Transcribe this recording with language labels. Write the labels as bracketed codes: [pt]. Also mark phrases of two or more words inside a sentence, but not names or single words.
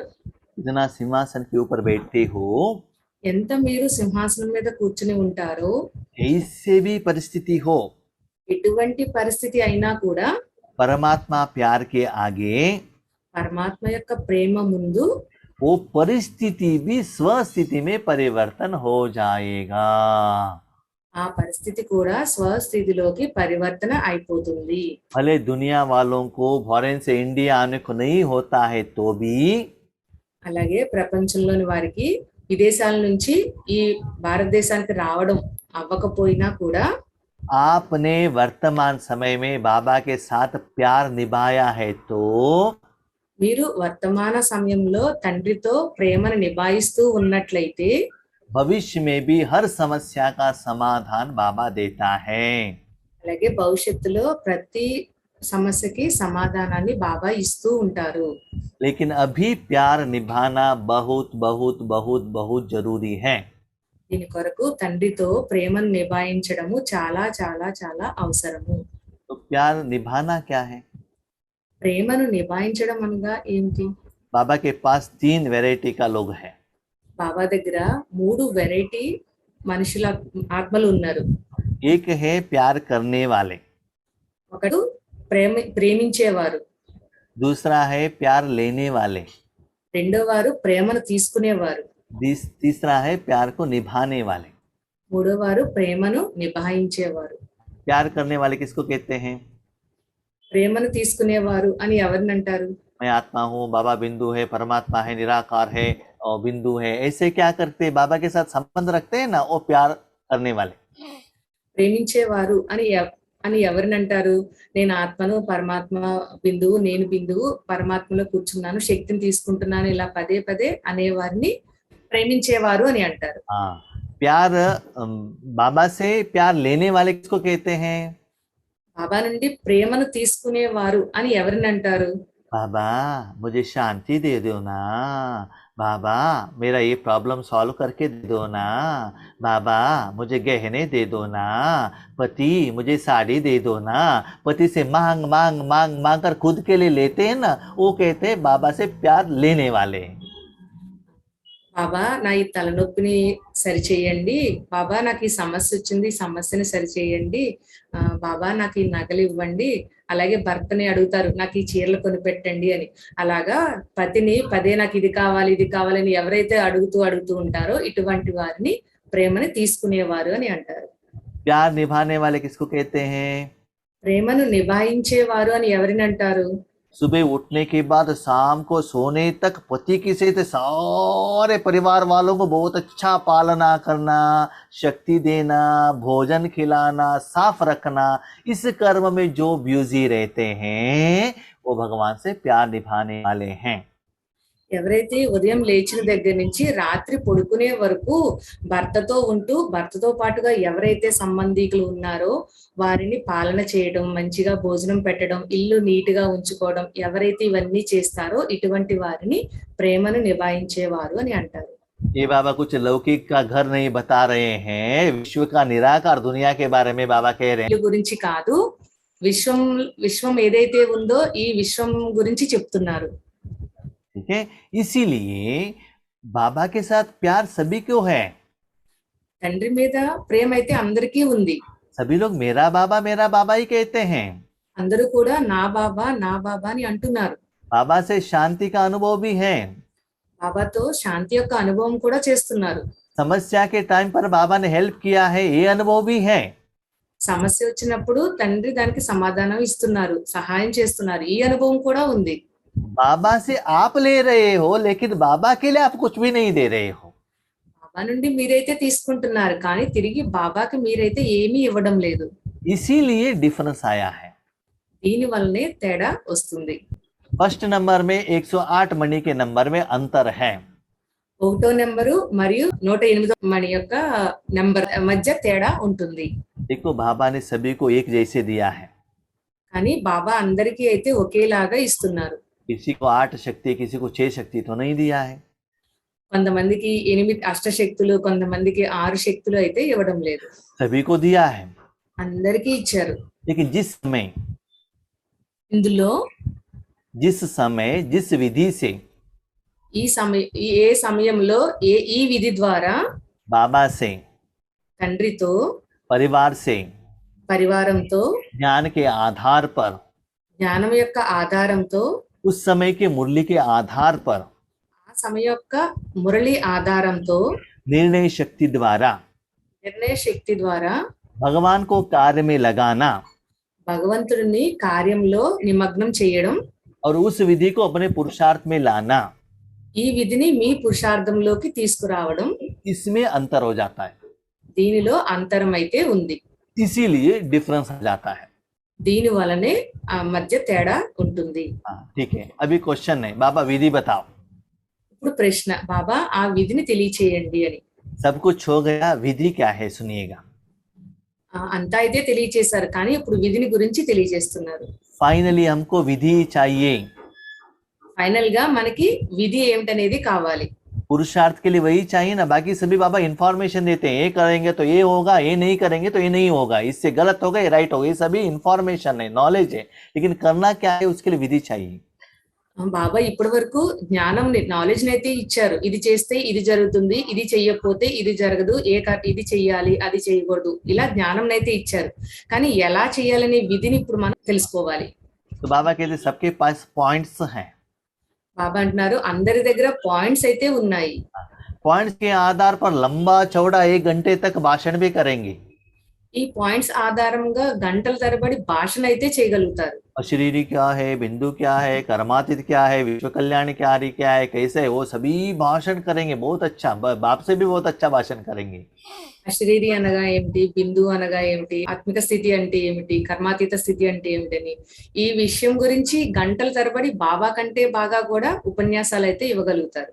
[hi] इतना सिंहासन के ऊपर बैठते हो, [te] ఎంత మీరు సింహాసనం మీద కూర్చుని ఉంటారో, [hi] ऐसे भी परिस्थिति हो, [te] ఎటువంటి పరిస్థితి అయినా కూడా [hi] परमात्मा प्यार के आगे [te] పరమాత్మ యొక్క ప్రేమ ముందు [hi] वो परिस्थिति भी स्वस्थिति में परिवर्तन हो जाएगा। [te] ఆ పరిస్థితి కూడా స్వస్థితిలోకి పరివర్తన అయిపోతుంది. [hi] भले दुनिया वालों को फॉरेन से इंडिया आने को नहीं होता है तो भी [te] అలాగే ప్రపంచంలోని వారికి విదేశాల నుంచి ఈ భారతదేశానికి రావడం అవ్వకపోయినా కూడా [hi] आपने वर्तमान समय में बाबा के साथ प्यार निभाया है तो [te] మీరు వర్తమాన సమయంలో తండ్రితో ప్రేమను నిభాయిస్తూ ఉన్నట్లయితే [hi] भविष्य में भी हर समस्या का समाधान बाबा देता है। [te] అలాగే భవిష్యత్తులో ప్రతి సమస్యకి సమాధానాన్ని బాబా ఇస్తూ ఉంటారు. [hi] लेकिन अभी प्यार निभाना बहुत बहुत बहुत बहुत जरूरी है। [te] దీని కొరకు తండ్రితో ప్రేమను నిభాయించడము చాలా చాలా చాలా అవసరము. [hi] तो प्यार निभाना क्या है? [te] ప్రేమను నిభాయించడం అనగా ఏంటి? [hi] बाबा के पास 3 वैरायटी का लोग है। [te] బాబా దగ్గర 3 వెరైటీ మనుషుల ఆత్మలు ఉన్నారు. [hi] एक है प्यार करने वाले, [te] ఒకడు ప్రేమించేవారు, [hi] दूसरा है प्यार लेने वाले, [te] రెండో వారు ప్రేమను తీసుకునేవారు, [hi] तीसरा है प्यार को निभाने वाले। [te] మూడో వారు ప్రేమను నిభాయించేవారు. [hi] प्यार करने वाले किसको कहते हैं? [te] ప్రేమను తీసుకునేవారు అని ఎవరిని అంటారు? [hi] मैं आत्मा हूँ, बाबा बिंदु है, परमात्मा है, निराकार है और बिंदु है, ऐसे क्या करते हैं, बाबा के साथ संबंध रखते हैं ना, वो प्यार करने वाले। [te] ప్రేమించేవారు అని ఎవరిని అంటారు? నేను ఆత్మను, పరమాత్మ బిందువు, నేను బిందువు, పరమాత్మలో కూర్చున్నాను, శక్తిని తీసుకుంటున్నాను, ఇలా పదే పదే అనేవారిని ప్రేమించేవారు అని అంటారు. [hi] हाँ, प्यार बाबा से प्यार लेने वाले किसको कहते हैं? [te] బాబా నుండి ప్రేమను తీసుకునేవారు అని ఎవరిని అంటారు? [hi] बाबा मुझे शांति दे दो ना, बाबा मेरा ये [en] problem solve [hi] करके दे दो ना, बाबा मुझे गहने दे दो ना, पति मुझे साड़ी दे दो ना। पति से मांग मांग मांग मांग कर खुद के लिए लेते हैं ना, वो कहते हैं बाबा से प्यार लेने वाले। [te] బాబా నా ఈ తలనొప్పిని సరిచేయండి, బాబా నాకు ఈ సమస్య వచ్చింది, ఈ సమస్యని సరిచేయండి, బాబా నాకు ఈ నగలు ఇవ్వండి. అలాగే భర్తని అడుగుతారు, నాకు ఈ చీరలు కొనిపెట్టండి అని. అలాగా పతిని పదే నాకు ఇది కావాలి ఇది కావాలని ఎవరైతే అడుగుతూ ఉంటారో ఇటువంటి వారిని ప్రేమని తీసుకునేవారు అని అంటారు. [hi] प्यार निभाने वाले किसको कहते हैं? [te] ప్రేమను నిభాయించేవారు అని ఎవరిని అంటారు? [hi] सुबह उठने के बाद शाम को सोने तक पति की सहित सारे परिवार वालों को बहुत अच्छा पालना करना, शक्ति देना, भोजन खिलाना, साफ रखना, इस कर्म में जो बिजी रहते हैं वो भगवान से प्यार निभाने वाले हैं। [te] ఎవరైతే ఉదయం లేచిన దగ్గర నుంచి రాత్రి పడుకునే వరకు భర్తతో ఉంటూ భర్తతో పాటుగా ఎవరైతే సంబంధికులు ఉన్నారో వారిని పాలన చేయడం, మంచిగా భోజనం పెట్టడం, ఇల్లు నీట్ గా ఉంచుకోవడం, ఎవరైతే ఇవన్నీ చేస్తారో ఇటువంటి వారిని ప్రేమను నిభాయించేవారు అని అంటారు. [hi] ये बाबा कुछ लौकिक का घर नहीं बता रहे हैं, विश्व का निराकार दुनिया के बारे में बाबा कह रहे हैं। [te] ఇల్లు గురించి కాదు, విశ్వం ఏదైతే ఉందో ఈ విశ్వం గురించి చెప్తున్నారు. [hi] ठीक है, इसीलिए बाबा के साथ प्यार सभी को है। [te] తండ్రి మీద ప్రేమ అయితే అందరికీ ఉంది. [hi] सभी लोग मेरा बाबा ही कहते हैं। [te] అందరూ కూడా నా బాబా అని అంటున్నారు. [hi] बाबा से शांति का अनुभव भी है। [te] బాబాతో శాంతి యొక్క అనుభవం కూడా చేస్తున్నారు. [hi] समस्या के टाइम पर बाबा ने हेल्प किया है, ये अनुभव भी है। [te] సమస్య వచ్చినప్పుడు తండ్రి దానికి సమాధానం ఇస్తున్నారు, సహాయం చేస్తున్నారు, ఈ అనుభవం కూడా ఉంది. [hi] बाबा से आप ले रहे हो, लेकिन बाबा के लिए आप कुछ भी नहीं दे रहे हो। [te] బాబా నుండి మీరైతే తీసుకుంటున్నారు, కానీ తిరిగి బాబాకి మీరైతే ఏమీ ఇవ్వడం లేదు. [hi] इसीलिए डिफरेंस आया है। [te] దీని వల్లనే తేడా వస్తుంది. [en] first number [hi] में 108 मणि के नंबर में अंतर है। [te] 1వ నెంబరు మరియు 108వ మణి యొక్క నెంబర్ మధ్య తేడా ఉంటుంది. [hi] देखो बाबा ने सभी को एक जैसे दिया है। [te] కానీ బాబా అందరికీ అయితే ఒకేలాగా ఇస్తున్నారు. [hi] किसी को 8 शक्ति, किसी को 6 शक्ति तो नहीं दिया है। [te] కొంతమందికి 8 అష్టశక్తులు, కొంతమందికి 6 శక్తులు అయితే ఇవ్వడం లేదు. [hi] सभी को दिया है, [te] అందరికీ ఇచ్చారు. [hi] लेकिन जिस समय [te] ఇందులో [hi] जिस विधि से [te] ఏ సమయంలో ఈ విధి ద్వారా [hi] बाबा से, [te] తండ్రితో, [hi] परिवार से, [te] పరివారంతో, [hi] ज्ञान के आधार पर, [te] జ్ఞానం యొక్క ఆధారంతో, [hi] उस समय के मुरली के आधार पर, [te] ఆ సమయం యొక్క మురళి ఆధారంతో, [hi] निर्णय शक्ति द्वारा [te] నిర్ణయ శక్తి ద్వారా [hi] भगवान को कार्य में लगाना [te] భగవంతుడిని కార్యంలో నిమగ్నం చేయడం, [hi] और उस विधि को अपने पुरुषार्थ में लाना, [te] ఈ విధిని మీ పురుషార్థంలోకి తీసుకురావడం, [hi] इसमें अंतर हो जाता है। [te] దీనిలో అంతరం అయితే ఉంది. [hi] इसीलिए डिफरेंस आ जाता है। [te] దీని వలనే ఆ మధ్య తేడా ఉంటుంది. [hi] हाँ, ठीक है, अभी क्वेश्चन है, बाबा विधि बताओ। [te] ఇప్పుడు ప్రశ్న, బాబా ఆ విధిని తెలియచేయండి అని. [hi] सब कुछ हो गया, विधि क्या है सुनिएगा। [te] అంతా అయితే తెలియచేశారు, కానీ ఇప్పుడు విధిని గురించి తెలియజేస్తున్నారు. [hi] फाइनली हमको विधि चाहिए। [te] ఫైనల్ గా మనకి విధి ఏమిటనేది కావాలి. [hi] पुरुषार्थ के लिए वही चाहिए ना, बाकी सभी बाबा इंफॉर्मेशन देते हैं, ये करेंगे तो ये होगा, ये नहीं करेंगे तो ये नहीं होगा, इससे गलत होगा, ये राइट होगा, ये सभी इंफॉर्मेशन है, नॉलेज है, लेकिन करना क्या है उसके लिए विधि चाहिए। [te] బాబా ఇప్పటి వరకు జ్ఞానం, నాలెడ్జ్ అయితే ఇచ్చారు. ఇది చేస్తే ఇది జరుగుతుంది, ఇది చెయ్యకపోతే ఇది జరగదు, ఇది చెయ్యాలి, అది చేయకూడదు, ఇలా జ్ఞానం అయితే ఇచ్చారు. కానీ ఎలా చేయాలనే విధిని ఇప్పుడు మనం తెలుసుకోవాలి. [hi] तो बाबा कहते सबके पास पॉइंट्स हैं। [te] బాబా అంటున్నారు అందరి దగ్గర పాయింట్స్ అయితే ఉన్నాయి. [hi] पॉइंट्स के आधार पर लंबा चौड़ा 1 घंटे तक भाषण भी करेंगे। [te] ఈ పాయింట్స్ ఆధారంగా గంటల తరబడి భాషనైతే చేయగలుగుతారు. [hi] अशरीरी क्या है, बिंदु क्या है, कर्मातीत क्या है, विश्व कल्याणकारी क्या है, कैसे है, वो सभी भाषण करेंगे। बहुत अच्छा, बाप से भी बहुत अच्छा भाषण करेंगे। [te] అశరీరి అనగా ఏమిటి, బిందువు అనగా ఏమిటి, ఆత్మిక స్థితి అంటే ఏమిటి, కర్మాతీత స్థితి అంటే ఏమిటని ఈ విషయం గురించి గంటల తరబడి బాబా కంటే బాగా కూడా ఉపన్యాసాలు అయితే ఇవ్వగలుగుతారు.